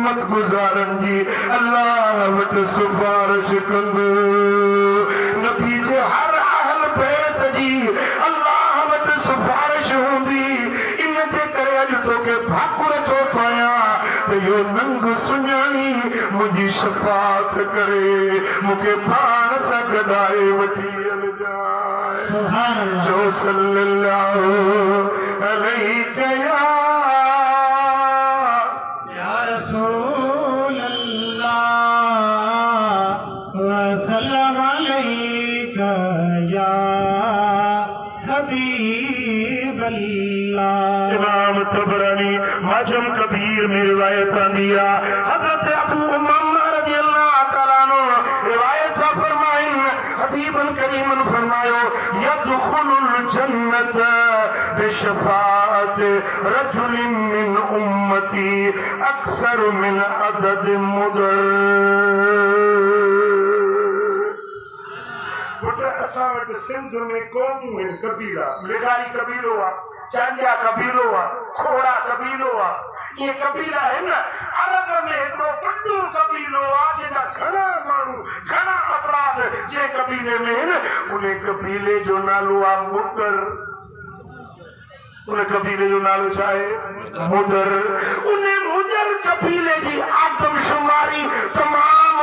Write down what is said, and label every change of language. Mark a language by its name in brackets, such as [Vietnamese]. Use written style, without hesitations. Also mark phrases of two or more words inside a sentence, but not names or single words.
[Sindhi] गुज़ारन जी अल्लाह वट सिफारिश कंदो नबी जे हर अहल बैत जी अल्लाह वट सिफारिश हूंदी इन जे करे अॼु तोखे भाकुर थो पायां त इहो नंग सुञाणी मुंहिंजी शफ़ाअत करे मूंखे पाण सां गॾाए वठी हलजाए जो [Arabic] صلى الله عليه يا رسول الله وسلم عليك يا حبيب الله. [Sindhi] इमाम तबरानी माजम कबीर में रिवायत आंदी है हजरत अबू उमामा [Arabic] رضي الله تعالى عنه [Sindhi] रिवायत सा फरमाइन हबीबन करीमन फरमायो [Arabic] يدخل الجنة بشفاعة رجل من أمتي أكثر من عدد مضر [Sindhi] असां वटि सिंध में क़ौमूं आहिनि कबीला लिगारी कबीलो आहे चांडिया कबीलो आहे खोड़ा कबीलो आहे [Urdu] یہ قبیلہ ہے نا [Sindhi] अरब में हिकिड़ो वॾो कबीलो आहे जंहिंजा घणा माण्हू घणा अफराद जे कबीले में आहिनि उन कबीले जो नालो आहे मुदर उन कबीले जो नालो छा आहे मुदर उन मुदर कबीले जी आदमशुमारी तमामु